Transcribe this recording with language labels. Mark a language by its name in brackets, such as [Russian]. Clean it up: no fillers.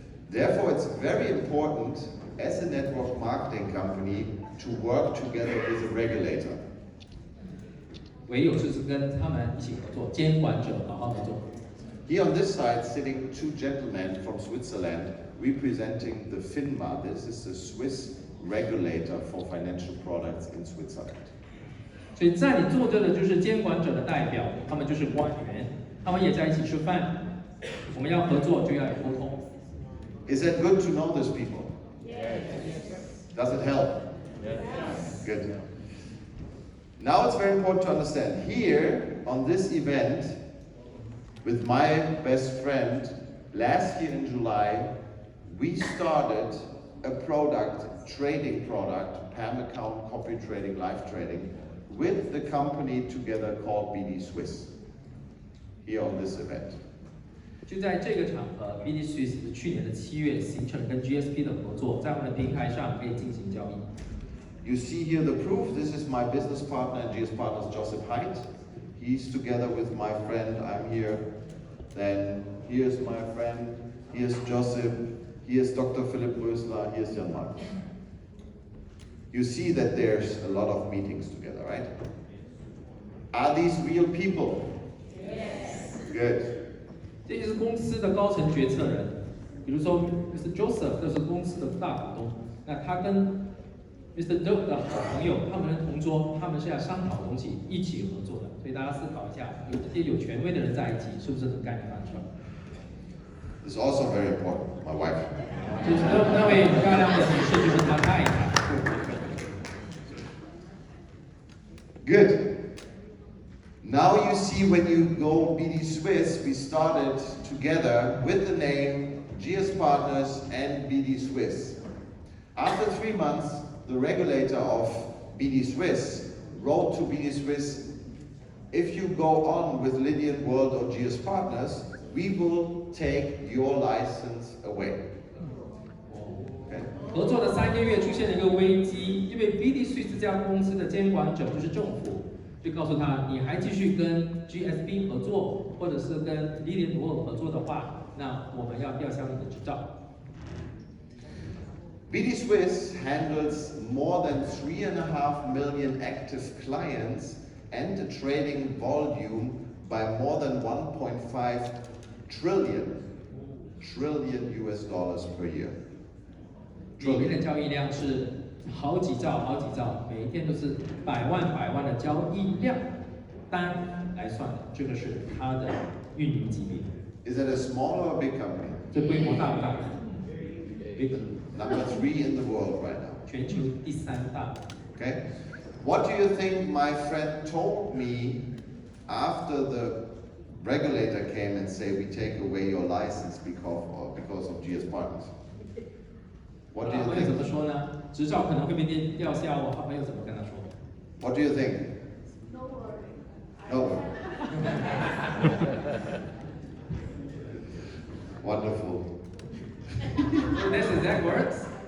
[English] Therefore, it's very important as a network marketing company to work together with a regulator. [Chinese] 唯有就是跟他们一起合作，监管者好好合作。 [English] Here on this side, sitting two gentlemen from Switzerland, representing the FINMA. This is the Swiss regulator for financial products in Switzerland. [Chinese] 所以在你坐着的就是监管者的代表，他们就是官员，他们也在一起吃饭。我们要合作就要有沟通。 [English] Is that good to know these people? Yes. Does it help? Yes. Good. Now it's very important to understand, here on this event, with my best friend, last year in July, we started a product, trading product, PAM account, copy trading, live trading, with the company together called BD Swiss, here on this event. [Chinese] 就在这个场合 ，BD Swiss 去年的7月形成跟 GSP 的合作，在我们的平台上可以进行交易。 [English] You see here the proof. This is my business partner and GS Partners, Joseph Haidt. He's together with my friend. I'm here. Then here's my friend. Here's Joseph. Here's Dr. Philipp Rösler. Here's Zalman. You see that there's a lot of meetings together, right? Are these real people? Yes. Good. [Chinese] 这些是公司的高层决策人，比如说 Mr. Joseph 就是公司的大股东，那他跟 Mr. Dirc 的好朋友，他们的同桌，他们是要商讨东西，一起合作的。所以大家思考一下，有这些有权威的人在一起，是不是很干一番事儿？ [English] This is also very important. My wife. [Chinese] 就是那位漂亮的女士，就是他太太。 [English] Good. Now you see when you go BD Swiss, we started together with the name GS Partners and BD Swiss. After 3 months, the regulator of BD Swiss wrote to BD Swiss, if you go on with Lydian World or GS Partners, we will take your license away. Okay? [Chinese] 合作的3个月出现了一个危机，因为 BD Swiss 这家公司的监管者就是政府，就告诉他，你还继续跟 GSP 合作，或者是跟 Lydian World 合作的话，那我们要吊销你的执照。 [English] BD Swiss handles more than 3.5 million active clients and a trading volume by more than 1.5 trillion US dollars per year. [Chinese] 里面的交易量是好几兆，每一天都是百万的交易量单来算的，这个是它的运营级别。 [English] Is it a small or a big company? [Chinese] 这规模大不大 ？ [English] Big， Number 3 in the world right now. [Chinese] 全球第3大。 [English] Okay? What do you think my friend told me after the regulator came and say we take away your license because of GS Partners? What do you [Chinese] 好朋友怎么 [English] think? [Chinese] 说呢？执照可能会被吊销，我好朋友怎么跟他说？ [English] What do you think? No worry. No. Wonderful. This exact words？